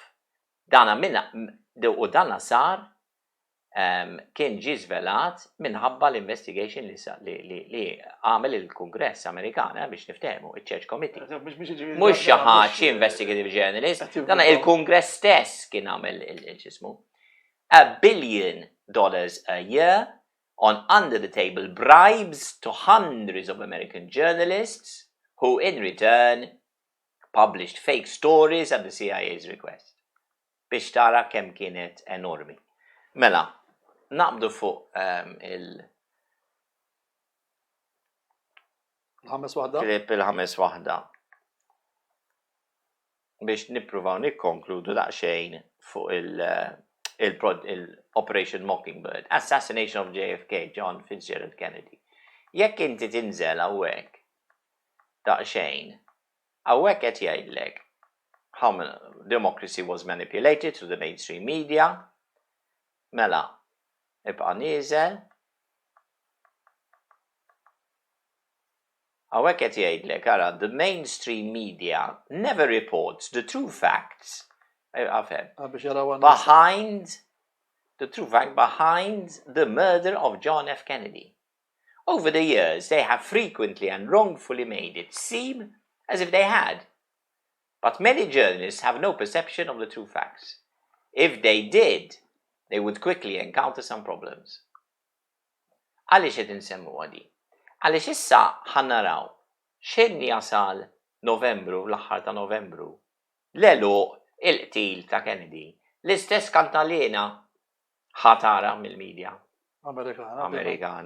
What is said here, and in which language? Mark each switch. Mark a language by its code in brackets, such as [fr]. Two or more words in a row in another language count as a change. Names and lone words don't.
[mt] Dana u dana sar kien ġie żvelat minħabba l-investigation li għamel il-Kungress Amerikan biex niftehmu, iċ-Church Committee. Mhux xi ħadd [en] investigative journalist, [mt] dan il-Kungress stess kien għamel il-ġismu. [en] $1 billion a year on under-the-table bribes to hundreds of American journalists who in return published fake stories at the CIA's request. [mt] Biex tara kemm kienet enormi. Mela, naqbdu fuq il-ħames waħda biex nippruvaw nikkonkludu daqsxejn fuq il-Operation Mockingbird, [en] assassination of JFK, [mt] John Fitzgerald Kennedy. Jekk inti tinżel hawnhekk daqsxejn, hawnhekk qed jgħidlek [en] how democracy was manipulated through the mainstream media. [mt] Mela, ibqa' nieżel. Hawnhekk qed jgħidlek ara, [en] the mainstream media never reports the true facts behind the murder of John F. Kennedy. Over the years, they have frequently and wrongfully made it seem as if they had. But many journalists have no perception of the true facts. If they did, they would quickly encounter some problems. [mt] Għaliex qed insemmu għadi? Għaliex issa ħannaraw x'inhi jasal Novembru, l-aħħar ta' Novembru, l-eluq il-qtil ta' Kennedy, l-istess kantalina ħatara mill-medja Amerikana.